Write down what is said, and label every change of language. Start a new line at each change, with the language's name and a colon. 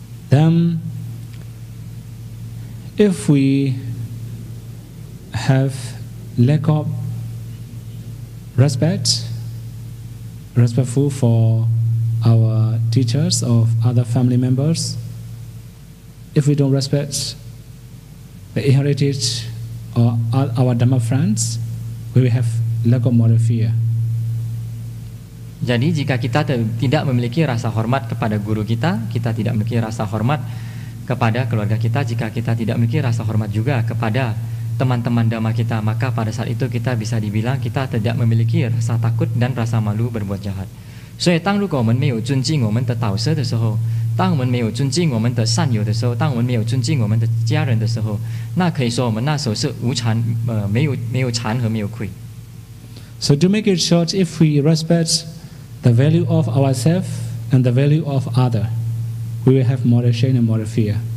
English: Then, if we have lack of respectful for our teachers or other family members, if we don't respect the heritage or our Dhamma friends, we will have lack of moral fear.
Indonesian: Jadi jika kita tidak memiliki rasa hormat kepada guru kita, kita tidak memiliki rasa hormat kepada keluarga kita, jika kita tidak memiliki rasa hormat juga kepada teman-teman dhamma kita, maka pada saat itu kita bisa dibilang kita tidak memiliki rasa takut dan rasa malu berbuat jahat.
Chinese: 所以当如果我们没有尊敬我们的导师的时候，当我们没有尊敬我们的善友的时候，当我们没有尊敬我们的家人的时候，那可以说我们那时候是没有惭和没有愧。
English: So to make it short, if we respect the value of ourselves and the value of other, we will have moral shame and moral fear.